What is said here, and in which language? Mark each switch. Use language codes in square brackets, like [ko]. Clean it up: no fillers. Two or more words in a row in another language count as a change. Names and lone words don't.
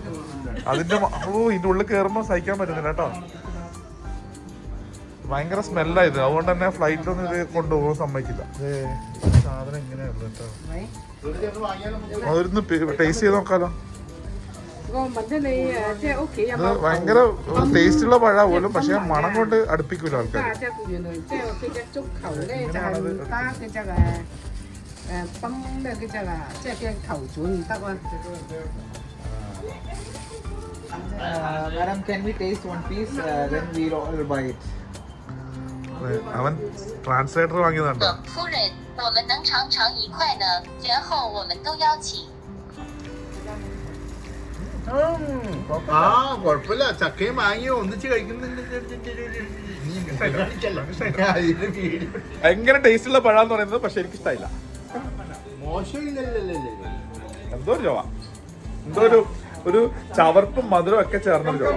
[ml] അതിന്റെ ഇതിന്റെ ഉള്ളിൽ കയറുമ്പോൾ സഹിക്കാൻ പറ്റുന്നില്ല കേട്ടോ, ഭയങ്കര സ്മെല്ലായത്. അതുകൊണ്ട് തന്നെ ഫ്ലൈറ്റിലൊന്നും ഇത് കൊണ്ടുപോകാൻ സമ്മതിക്കില്ല. സാധനം ഇങ്ങനെയുള്ളൂ കേട്ടോ. അതൊന്ന് ടേസ്റ്റ് ചെയ്ത് നോക്കാലോ. ഇത് ഭയങ്കര ടേസ്റ്റ് ഉള്ള പഴ പോലും, പക്ഷെ മണം കൊണ്ട് അടുപ്പിക്കൂല ആൾക്കാർ. [en] Madam, can we taste one piece? Then we'll all buy it. [ml] അവൻ ട്രാൻസ്ലേറ്റർ വാങ്ങിയതാണ്ടോ? [zh] 夫人，我们能尝尝一块呢，然后我们都邀请。 [ml] കുഴപ്പമില്ല. ചക്കയും മാങ്ങയും ഒന്നിച്ച് കഴിക്കുന്നുണ്ട്. ഭയങ്കര ടേസ്റ്റ് ഉള്ള പഴം എന്ന് പറയുന്നത്, പക്ഷെ എനിക്ക് ഇഷ്ടമായില്ല. മോശമില്ലല്ലോ. എന്തോ ഒരു ചൊവ, എന്തോ ഒരു ചവർപ്പും മധുരം ഒക്കെ ചേർന്നൊരു ചൊവ.